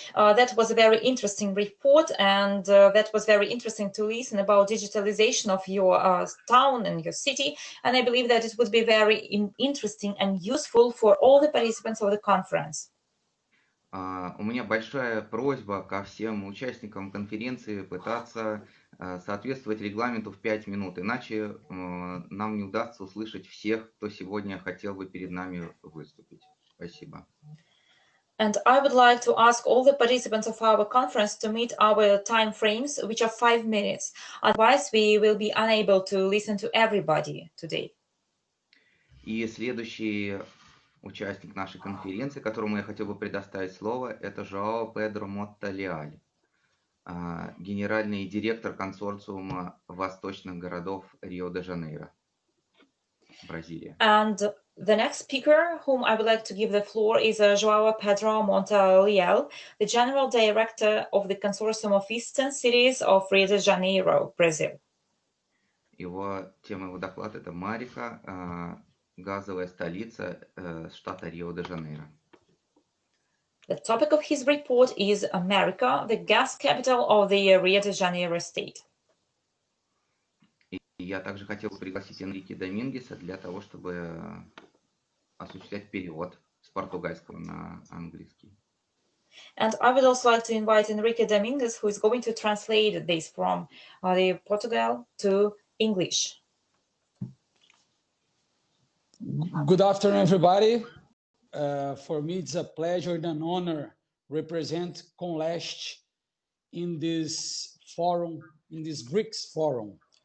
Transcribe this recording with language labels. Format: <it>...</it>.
<en>That was a very interesting report, and that was very interesting to listen about digitalization of your town and your city. And I believe that it would be very interesting and useful for all the participants of the conference.</en> <ru>У меня большая просьба ко всем участникам конференции пытаться соответствовать регламенту в 5 минут, иначе нам не удастся услышать всех, кто сегодня хотел бы перед нами выступить. Спасибо.</ru> <en>And I would like to ask all the participants of our conference to meet our time frames, which are 5 minutes. Otherwise, we will be unable to listen to everybody today.</en> <ru>И следующий участник нашей конференции, которому я хотел бы предоставить слово, это Жоао Педро Мотта-Леаль, генеральный директор консорциума восточных городов Рио-де-Жанейро, Бразилия.</ru> <en>And the next speaker, whom I would like to give the floor, is João Pedro Monta-Leal, the general director of the consortium of eastern cities of Rio de Janeiro, Brazil.</en> <ru>Тема его доклада – это Марика, газовая столица штата Рио-де-Жанейро.</ru> <en>The topic of his report is America, the gas capital of the Rio de Janeiro state.</en> <ru>И я также хотел бы пригласить Энрике Домингеса для того, чтобы осуществлять перевод с португальского на английский.</ru> <en>And I would also like to invite Enrique Dominguez, who is going to translate this from the Portugal to English. Good afternoon, everybody. For me, it's a pleasure and an honor represent CONLEST in this forum, in this BRICS forum.</en>